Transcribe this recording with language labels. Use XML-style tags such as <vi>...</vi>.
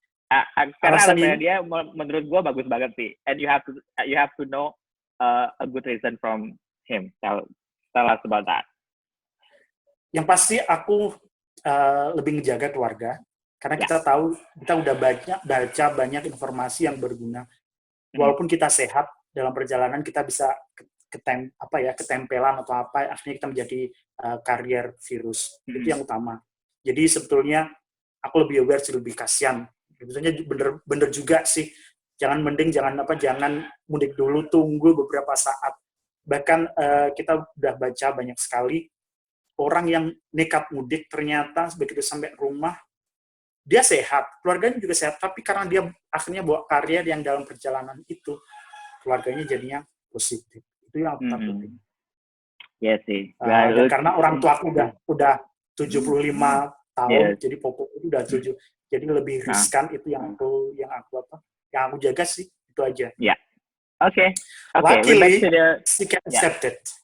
<id>Karena alasannya dia menurut gue bagus banget sih,</id> <en>and you have to know a good reason from him. Tell us about that.</en> <id>Yang pasti aku lebih ngejaga keluarga, karena kita tahu kita udah baca banyak informasi yang berguna. Walaupun kita sehat dalam perjalanan, kita bisa ketempelan atau apa, akhirnya kita menjadi karier virus. Itu yang utama. Jadi sebetulnya aku lebih aware, lebih kasihan. Sebetulnya bener juga sih. Jangan mudik dulu, tunggu beberapa saat. Bahkan kita udah baca banyak sekali orang yang nekat mudik, ternyata begitu sampai rumah dia sehat, keluarganya juga sehat, tapi karena dia akhirnya bawa karier yang dalam perjalanan itu, keluarganya jadinya positif. Itu yang aku takutin. Iya sih. Dan karena orang tua aku udah 75 tahun, jadi pokok itu udah 7. Jadi lebih riskan, itu yang aku jaga sih, itu aja. Ya. Oke.</id> <en>Luckily, she can accept it.</en>